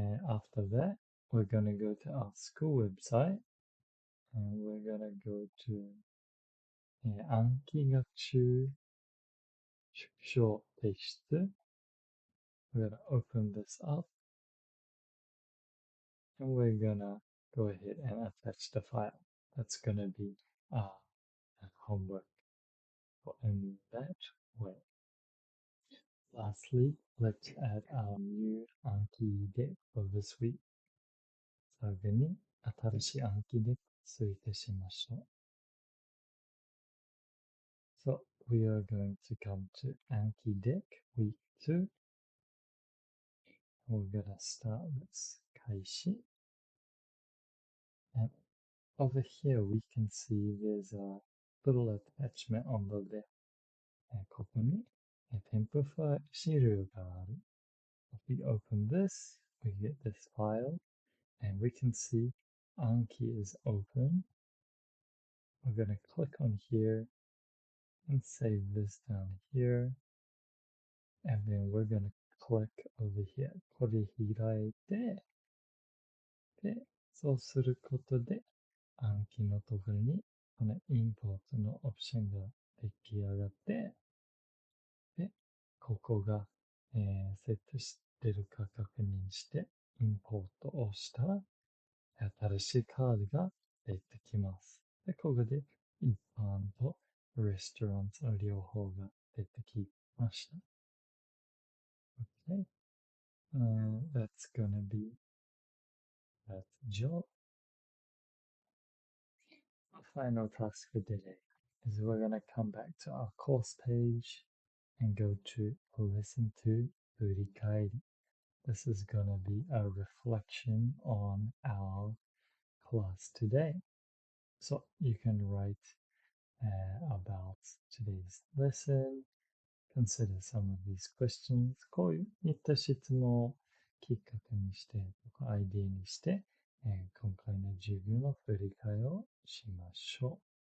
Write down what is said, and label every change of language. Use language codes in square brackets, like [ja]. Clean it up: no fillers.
[en] After that, we're gonna go to our school website and we're gonna go to [ja] 暗記学習縮小提出 [en] We're gonna open this up and we're gonna go ahead and attach the file. That's gonna be homework in that way. Lastly, let's add our new Anki deck for this week. [ja] 最後に新しい暗記デック追加しましょう。 [en] So we are going to come to Anki deck week 2. We're gonna start with 開始. And over here we can see there's a little attachment on the left. [ja] ここに添付ファイル資料がある。 [en] If we open this, we get this file, and we can see Anki is open. We're going to click on here and save this down here. And then we're going to click over here. [ja] これ開いて、で、そうすることで、Anki のところに、このインポートのオプションが出来上がって、で、ここが、セットしてるか確認して、インポートをしたら、新しいカードが出てきます。で、ここで一般とレストランの両方が出てきました。 [en] Okay. That's gonna be that job. Our final task for today is we're gonna come back to our course page and go to listen to 振り返り. This is gonna be a reflection on our class today. So you can write about today's lesson, consider some of these questions. [ja] こういった質問をきっかけにして、アイディアにして、今回の授業の振り返りをしましょう。